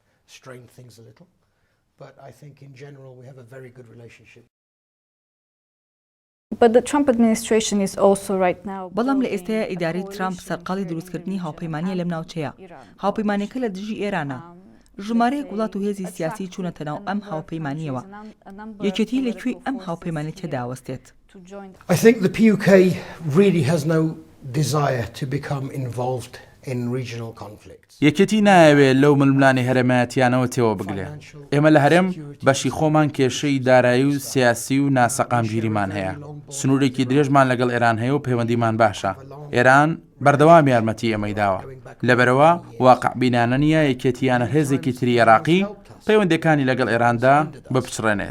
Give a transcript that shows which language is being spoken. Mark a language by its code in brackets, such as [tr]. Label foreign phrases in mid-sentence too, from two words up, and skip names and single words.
[ckb] بەڵام لە ئێستایا ئیداری ترامپ سەرقاڵی دروستکردنی هاوپەیمانیە لەم ناوچەیە. هاوپەیمانیەکە لە دژی ئێرانە. ژمارەیەک وڵات و هێزی سیاسی چوونەتە ناو ئەم هاوپەیمانیەوە. یەکێتی لەکوێی ئەم هاوپەیمانیە تێداوەستێت. [en] I think the PUK really has no desire to become involved in regional conflicts. [ckb] یەکێتی نایەوێت لەو ململانی هەرێمایەتیانەوە تێوە بگلێ. ئێمە لە هەرێم بەشی خۆمان کێشەی دارایی و سیاسی و ناسەقامگیریمان هەیە. سنوورێکی درێژمان لەگەڵ ئێران هەیە و پەیوەندیمان باشە. ئێران بەردەوام یارمەتی ئێمەی داوە. لەبەرەوە واقعبینانە نیە یەکێتیانە هێزێکی تری عێراقی پەیوەندیەکانی لەگەڵ ئێراندا بپچڕێنێت.